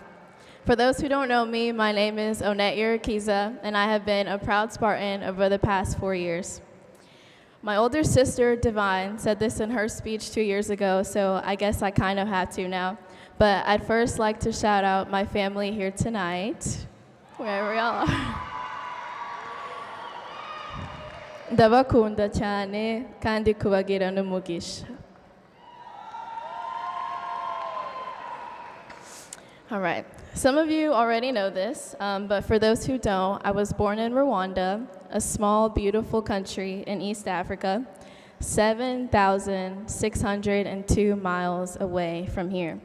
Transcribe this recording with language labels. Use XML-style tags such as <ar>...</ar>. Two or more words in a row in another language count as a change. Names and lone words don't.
<en>For those who don't know me, my name is Onette Irakiza, and I have been a proud Spartan over the past 4 years. My older sister, Divine, said this in her speech 2 years ago, so I guess I kind of have to now. But I'd first like to shout out my family here tonight, wherever y'all are.</en> <rw>Ndabakunda cyane kandi kubagira n'umugisha.</rw> <en>All right. Some of you already know this, but for those who don't, I was born in Rwanda, a small, beautiful country in East Africa, 7,602 miles away from here.</en>